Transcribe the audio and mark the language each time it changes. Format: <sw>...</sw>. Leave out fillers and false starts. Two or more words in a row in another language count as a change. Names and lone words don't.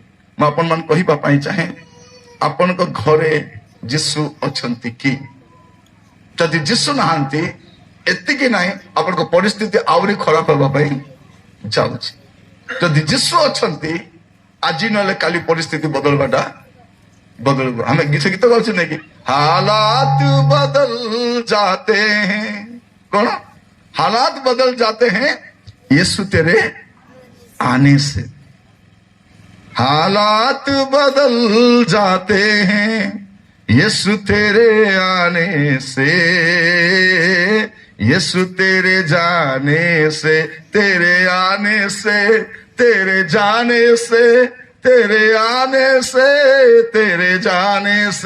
<or>ମୁଁ ଆପଣମାନଙ୍କୁ କହିବା ପାଇଁ ଚାହେଁ, ଆପଣଙ୍କ ଘରେ ଯୀଶୁ ଅଛନ୍ତି କି? ଯଦି ଯୀଶୁ ନାହାନ୍ତି, ଏତିକି ନାହିଁ, ଆପଣଙ୍କ ପରିସ୍ଥିତି ଆହୁରି ଖରାପ ହେବା ପାଇଁ ଯାଉଛି। ଯଦି ଯୀଶୁ ଅଛନ୍ତି, ଆଜି ନହେଲେ କାଲି ପରିସ୍ଥିତି ବଦଳିବାଟା ବଦଳିବ। ଆମେ ଗୀତ ଗାଉଛୁ ନାଇଁ କି?</or> <hi>हालात बदल जाते हैं, कौन? हालात बदल जाते हैं यीशु तेरे आने से। हालात बदल जाते हैं यीशु तेरे आने से, यीशु तेरे जाने से, तेरे आने से, तेरे जाने से, तेरे आने से, तेरे जाने से।</hi>